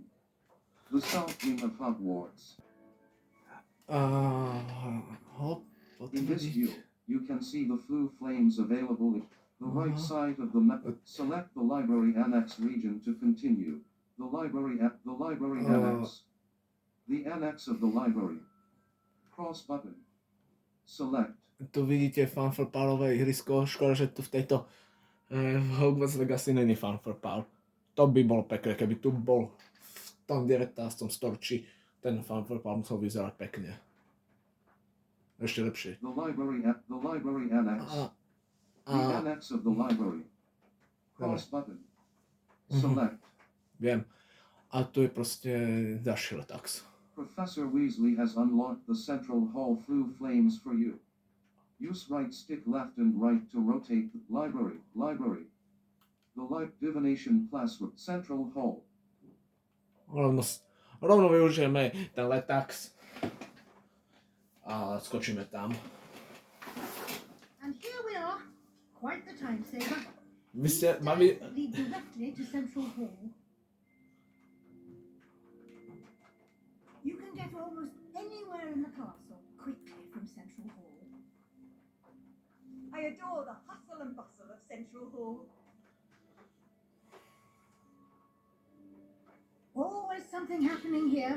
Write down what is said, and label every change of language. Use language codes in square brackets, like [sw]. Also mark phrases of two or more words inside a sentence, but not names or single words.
[en] The south wing of Hogwarts. In this view, you can see the Blue Flames available at the right side of the map. Select the library annex region to continue. The library annex. The annex of the library. Cross button. Select. [sk] Tu vidíte fanfarpálové ihrisko, škoda, že tu v tejto Hogwarts Legacy není fanfarpál. To by bolo pekné, keby tu bol v tom 19. storočí, ten fanfarpál musel vyzerať pekne. Ešte lepšie. [en] The library annex. The annex of the library. Cross button. Select. [sk] Viem. A tu je proste ďalší letax. [en] Professor Weasley has unlocked the Central Hall Blue Flames for you. Use right stick left and right to rotate the library. The divination classroom. Central Hall. [sk] Rovno využijeme ten letax. A skočíme tam. [en] And here we are. Quite the time saver. [sk] Vy ste [en] lead directly to Central Hall. You can get almost anywhere in the castle quickly from Central Hall. I adore the hustle and bustle of Central Hall. Always something happening here.